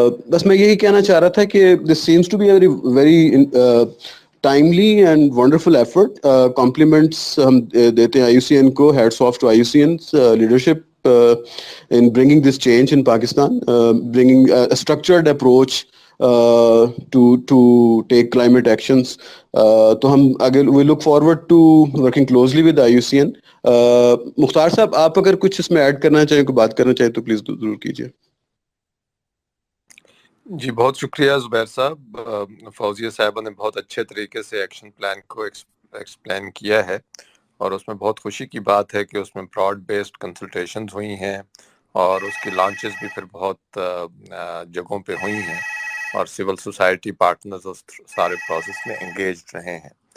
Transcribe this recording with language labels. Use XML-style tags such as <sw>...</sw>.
<ur>بس میں یہی کہنا چاہ رہا تھا کہ</ur> <en>This seems to be very timely and wonderful effort. Compliments</en> <ur>ہم دیتے ہیں</ur> <en>IUCN کو, heads off to IUCN's leadership in bringing this change in Pakistan, bringing a structured approach to take climate actions.</en> <ur>تو ہم آگے</ur> <en>we look forward to working closely with IUCN.</en> <ur>مختار صاحب, آپ اگر کچھ اس میں ایڈ کرنا چاہیں, کوئی بات کرنا چاہیں تو پلیز ضرور کیجیے. جی بہت شکریہ زبیر صاحب. فوزیہ صاحبہ نے بہت اچھے طریقے سے ایکشن پلان کو ایکسپلین کیا ہے, اور اس میں بہت خوشی کی بات ہے کہ اس میں براڈ بیسڈ کنسلٹیشنز ہوئی ہیں اور اس کی لانچز بھی پھر بہت جگہوں پہ ہوئی ہیں, اور سول سوسائٹی پارٹنرز اس سارے پروسیس میں انگیجڈ رہے ہیں.</ur>